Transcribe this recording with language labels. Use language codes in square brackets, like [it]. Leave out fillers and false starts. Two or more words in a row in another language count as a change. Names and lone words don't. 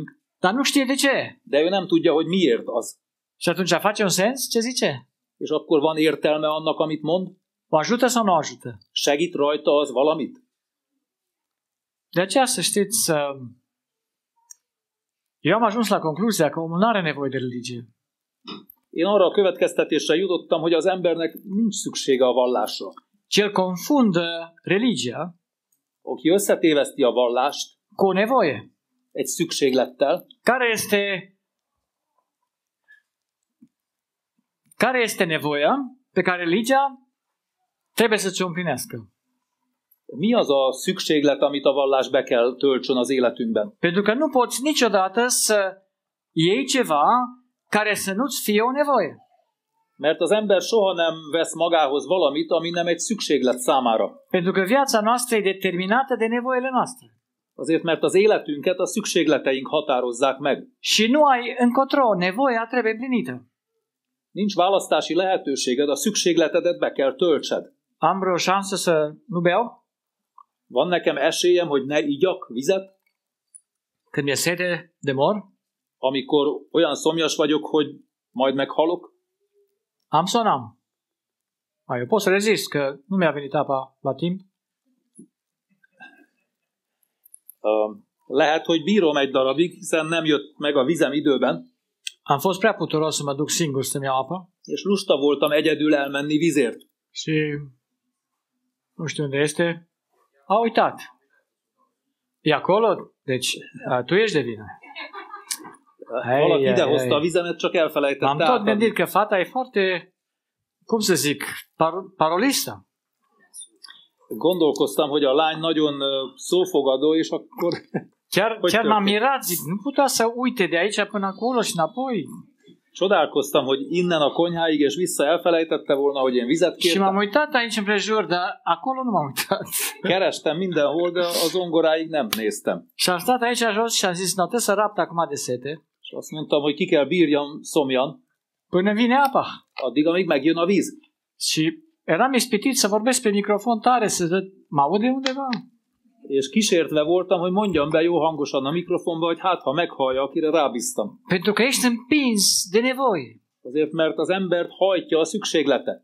[ro] dar nu știe de ce. [hu] de ő nem tudja, hogy miért az. [ro] Și atunci face un sens? Ce zice? [hu] És akkor van értelme annak, amit mond? [ro] O ajută sau nu o ajută? [hu] Segít rajta az valamit? [ro] De aceea să știți, eu am ajuns la concluzia că omul nu are nevoie de religie. [hu] Én arra a következtetésre jutottam, hogy az embernek nincs szüksége a vallásra. [ro] Cel confundă religia [hu] Aki összetéveszti a vallást [ro] cu o nevoie. [hu] egy szükséglettel, [ro] Care este nevoia pe care religia trebuie să ți-o împlinească. [hu] Mi az a szükséglet, amit a vallás be kell töltsön az életünkben? [ro] Pentru că nu poți niciodată să iei ceva care să nu-ți fie o nevoie. [hu] Mert az ember soha nem vesz magához valamit, ami nem egy szükséglet számára. [ro] Pentru că viața noastră e determinată de nevoile noastre. [hu] Azért, mert az életünket a szükségleteink határozzák meg. [ro] Și nu ai încotro, nevoia trebuie împlinită. [hu] Nincs választási lehetőséged, a szükségletedet be kell töltsed. [ro] Am vreo șansă să nu beau [hu] Van nekem esélyem, hogy ne igyak vizet, [ro] când mi-e sete de mor? [hu] amikor olyan szomjas vagyok, hogy majd meghalok? [ro] Am sau n-am? Eu pot să rezist, că nu mi-a venit apa la timp. [hu] Lehet, hogy bírom egy darabig, hiszen nem jött meg a vizem időben, [ro] Am fost prea puturos să mă duc singur să-mi iau apă [hu] és lusta voltam egyedül elmenni vizért. [ro] și nu știu unde este. A uitat. E acolo? Deci, tu ești de vină. [hu] Valaki idehozta a vizemet, csak [ro] M-am [hu] elfelejtette [ro] tot [hu] átadni. [ro] gândit că fata e foarte, cum să zic, parolistă. [hu] Gondolkoztam, hogy a lány nagyon szófogadó, és akkor [ro] Chiar m-am mirat, zic, nu putea să uite de aici până acolo și înapoi. [hu] csodálkoztam, hogy innen a konyháig és vissza elfelejtette volna, hogy én vizet [ro] Și m-am [hu] kértem. [ro] uitat aici împrejur, dar acolo nu m-am uitat. [hu] Kerestem mindenhol, de az zongoráig nem néztem. [ro] Și am stat aici jos și am zis, nu, trebuie să rapt acum de sete, [hu] És azt mondtam, hogy ki kell bírjam szomjan, [ro] până vine apa. [hu] addig, amíg megjön a víz. [ro] Și eram ispitit să vorbesc pe microfon tare, să văd, mă aude undeva? [hu] És kísértve voltam, hogy mondjam be jó hangosan a mikrofonba, hogy hát, ha meghallja, akire rábíztam. [ro] Pentru că ești împins de nevoie. [hu] Azért, mert az embert hajtja a szükséglete.